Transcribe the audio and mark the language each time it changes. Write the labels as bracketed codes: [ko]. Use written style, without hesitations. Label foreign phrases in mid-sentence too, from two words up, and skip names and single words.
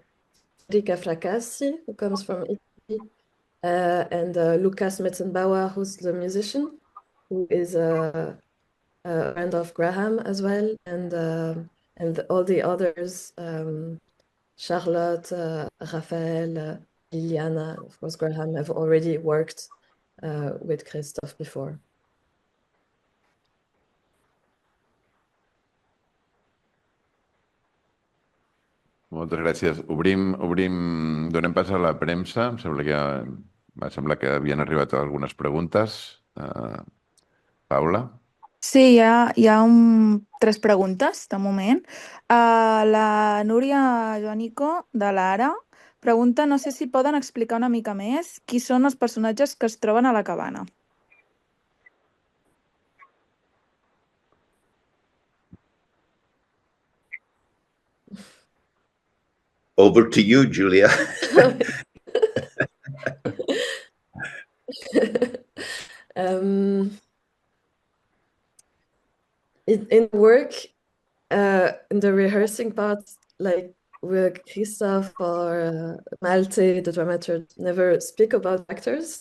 [en] Rika Fracassi, who comes from Italy, and Lucas Metzenbauer, who's the musician, who is a friend of Graham as well, and all the others, Charlotte, Raphael, Liliana, of course, Graham have already worked with Christophe before. [ca] Moltes gràcies. Donem pas a la premsa. Em sembla que havien arribat algunes preguntes. Paula? Sí, hi ha 3 preguntes, de moment. La Núria Joanico, de l'Ara, pregunta, no sé si poden explicar una mica més qui són els personatges que es troben a la cabana. [en] Over to you, Giulia. In work, in the rehearsing part, like with Christophe or Malte, the dramaturg, never speak about actors.